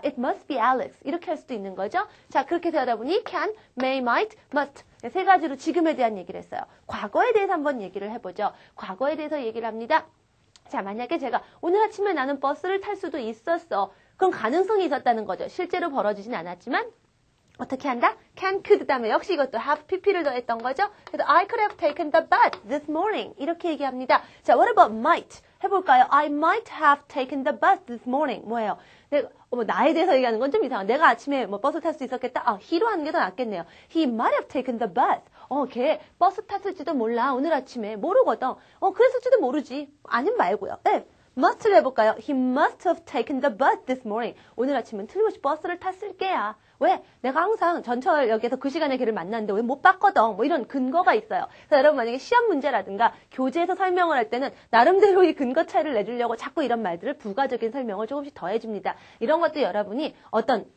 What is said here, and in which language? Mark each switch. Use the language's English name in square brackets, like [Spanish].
[English] It must be Alex [Korean] 이렇게 할 수도 있는 거죠. 자, 그렇게 해서 여러분이 can, may, might, must 세 가지로 지금에 대한 얘기를 했어요. 과거에 대해서 한번 얘기를 해보죠. 과거에 대해서 얘기를 합니다. 자, 만약에 제가 오늘 아침에 나는 버스를 탈 수도 있었어. 그럼 가능성이 있었다는 거죠. 실제로 벌어지진 않았지만 어떻게 한다? can, could 다음에 역시 이것도 have pp를 더했던 거죠. [English] 그래서 I could have taken the bus this morning [Korean] 이렇게 얘기합니다. [English] 자, what about might? [Korean] 해볼까요? [English] I might have taken the bus this morning. [Korean] 뭐예요? 나에 대해서 얘기하는 건 좀 이상해. 내가 아침에 버스 탈 수 있었겠다? he로 하는 게 더 낫겠네요. [English] He might have taken the bus. [Korean] 걔 버스 탔을지도 몰라. 오늘 아침에 모르거든. 그랬을지도 모르지. 아님 말고요. 네. must를 해볼까요? [English] He must have taken the bus this morning. [Korean] 오늘 아침엔 틀림없이 버스를 탔을 게야. 왜? 내가 항상 전철역에서 그 시간에 걔를 만났는데 왜 못 봤거든. 뭐 이런 근거가 있어요. 그래서 여러분 만약에 시험 문제라든가 교재에서 설명을 할 때는 나름대로 이 근거 차이를 내주려고 자꾸 이런 말들을 부가적인 설명을 조금씩 더해줍니다. 이런 것도 여러분이 어떤